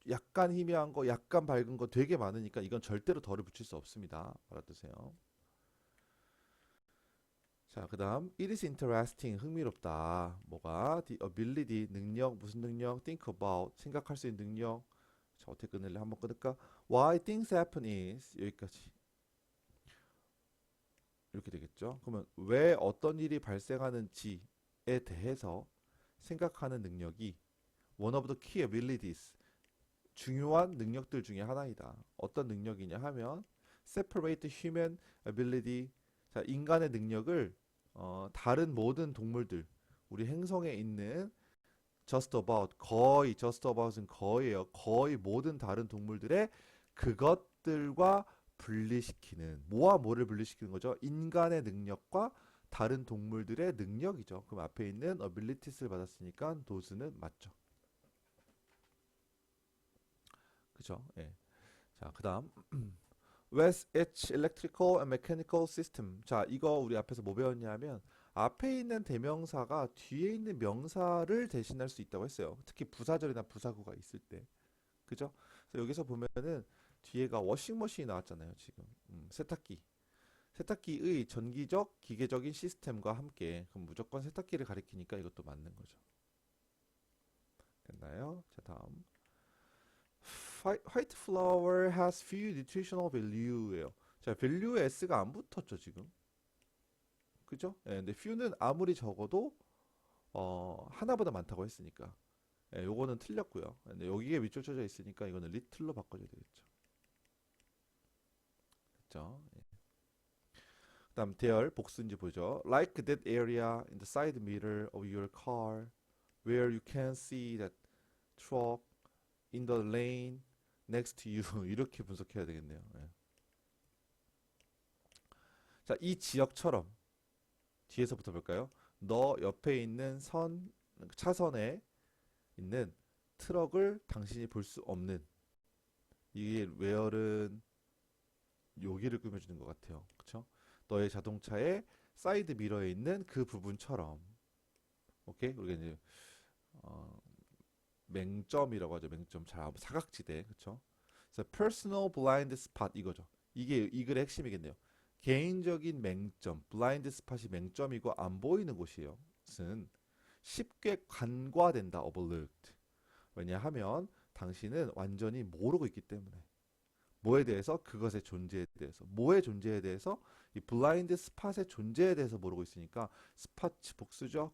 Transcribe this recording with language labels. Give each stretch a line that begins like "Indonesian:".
Korean: 약간 희미한 거, 약간 밝은 거 되게 많으니까 이건 절대로 덜을 붙일 수 없습니다. 알아두세요. 자, 그다음
English: it is interesting
Korean: 흥미롭다. 뭐가?
English: the ability
Korean: 능력 무슨 능력?
English: think about
Korean: 생각할 수 있는 능력. 자, 어떻게 끊을래? 한번 끊을까?
English: Why things happen is
Korean: 여기까지 이렇게 되겠죠. 그러면 왜 어떤 일이 발생하는지에 대해서 생각하는 능력이
English: one of the key abilities
Korean: 중요한 능력들 중에 하나이다. 어떤 능력이냐 하면
English: separate human ability
Korean: 자, 인간의 능력을 다른 모든 동물들 우리 행성에 있는
English: just about
Korean: 거의 just about은 거의예요. 거의 모든 다른 동물들의 그것들과 분리시키는 뭐와 뭐를 분리시키는 거죠? 인간의 능력과 다른 동물들의 능력이죠. 그럼 앞에 있는 abilities를 받았으니까 도스는 맞죠. 그죠? 예.
English: 자, 그다음 with its electrical and mechanical system.
Korean: 자, 이거 우리 앞에서 뭐 배웠냐면 앞에 있는 대명사가 뒤에 있는 명사를 대신할 수 있다고 했어요. 특히 부사절이나 부사구가 있을 때. 그죠? 그래서 여기서 보면은 뒤에가 워싱머신이 나왔잖아요, 지금. 세탁기. 세탁기의 전기적, 기계적인 시스템과 함께 그럼 무조건 세탁기를 가리키니까 이것도 맞는 거죠. 됐나요? 자, 다음.
English: White flour has few nutritional value예요.
Korean: 자, value에 s가 안 붙었죠, 지금. 그죠? 예, 근데 few는 아무리 적어도 하나보다 많다고 했으니까. 예, 요거는 틀렸고요. 근데 여기에 밑줄 쳐져 있으니까 이거는 little로 바꿔줘야 되겠죠. 됐죠? 예. 그다음 대열 복수인지 보죠.
English: Like that area in the side mirror of your car where you can see that truck in the lane next to you
Korean: 이렇게 분석해야 되겠네요. 예. 자, 이 지역처럼 뒤에서부터 볼까요? 너 옆에 있는 차선에 있는 트럭을 당신이 볼 수 없는 이게 웨어는 여기를 꾸며주는 것 같아요. 그쵸? 너의 자동차의 사이드 미러에 있는 그 부분처럼 오케이? 우리가 이제 어, 맹점이라고 하죠. 맹점 사각지대 그쵸? 그래서 personal blind spot 이거죠. 이게 이 글의 핵심이겠네요. 개인적인 맹점, 블라인드 스팟이 맹점이고 안 보이는 곳이에요. 는 쉽게 간과된다. overlooked. 왜냐하면 당신은 완전히 모르고 있기 때문에. 뭐에 대해서? 그것의 존재에 대해서. 뭐의 존재에 대해서? 이 블라인드 스팟의 존재에 대해서 모르고 있으니까 스팟 복수죠.